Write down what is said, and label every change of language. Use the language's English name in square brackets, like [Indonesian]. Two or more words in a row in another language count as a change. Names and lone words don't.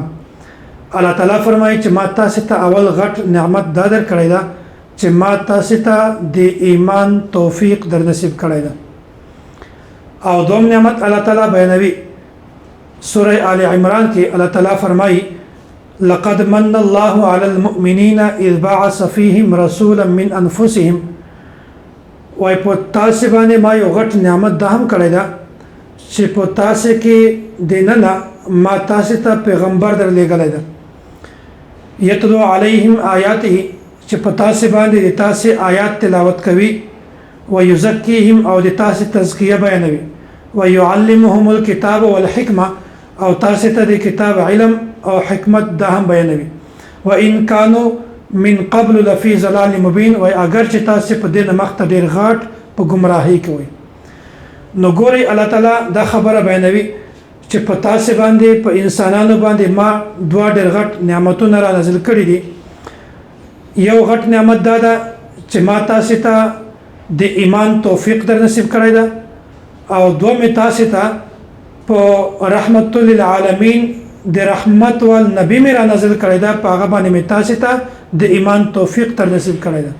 [Pashto] الله تعالی فرمایي چې ما تاسو ته اول غټ نعمت دا در کړی دا چې ما تاسو ته د ایمان توفیق در نصیب کړی دا. او دوم نعمت الله تعالی بیانوي سورہ آل عمران کې الله تعالی فرمایي [Arabic] لقد من الله على المؤمنين اذ بعث فيهم رسولا من انفسهم. [Pashto] وای په تاسو باندې ما یو غټ نعمت دا هم کړی دا چې په تاسو کې دینه ما تاسو ته پیغمبر در لېږلی ده [Arabic] یتلو علیهم آیاته [Pashto] چې په تاسو باندې د تاسو آیات تلاوت کوي ويزکیهم او د تاسو تزکیه بیانوي [Arabic] ويعلمهم الكتاب والحکمه [Pashto] او تاسو ته د کتاب علم او حکمت دا هم بیانوي. [Arabic] وان كانوا من قبل لفي ضلال مبين. [Pashto] وای اگر چې تاسو په دې مخته ډیر غاټ په گمراهۍ کې وي نو ګوري الله تعالی دا خبره بیانوي چې په تاسو باندې په انسانانو باندې ما دوه ډیر غټ نعمتونه را نازل کړي دي. یو غټ نعمت دا ده چې ما تاسو ته د ایمان توفیق در نصیب کړی ده او دوم تاسو ته په رحمت للعالمین د رحمت والنبی میرا نازل کړی دا په هغه باندې می تاسو ته د ایمان توفیق تر نصیب کړی دا.